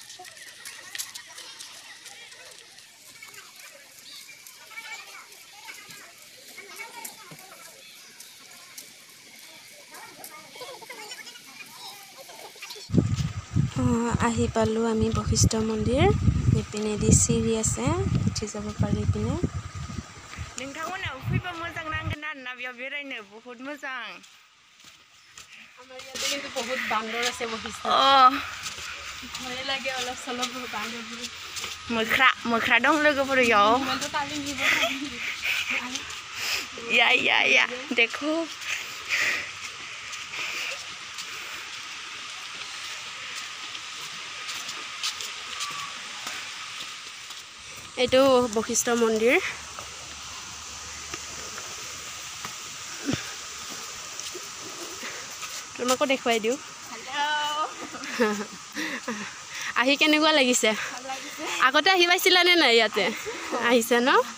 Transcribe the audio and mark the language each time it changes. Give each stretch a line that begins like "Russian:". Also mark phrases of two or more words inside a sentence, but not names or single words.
Assamese: আহি পালোঁ আমি বশিষ্ঠ মন্দিৰ ইপিনেদি চিৰি আছে উঠি যাব পাৰি ইপিনে
Bodo: नोंथांमोनाव फैबा मोजां नांगोन आरोना बेयाव बेरायनो बहुत मोजां
Assamese: আমাৰ ইয়াতে কিন্তু বহুত বান্দৰ আছে বশিষ্ঠ ভয় লাগে অলপ চলপ বান্দৰবোৰ
Bodo: मोख्रा दं लोगोफोर इयाव
Assamese: মইতো কালি নিব
Hindi: या देखो
Assamese: এইটো বশিষ্ঠ মন্দিৰ তোমাকো দেখুৱাই দিওঁ আহি কেনেকুৱা লাগিছে আগতে আহি পাইছিলানে নাই ইয়াতে আহিছে ন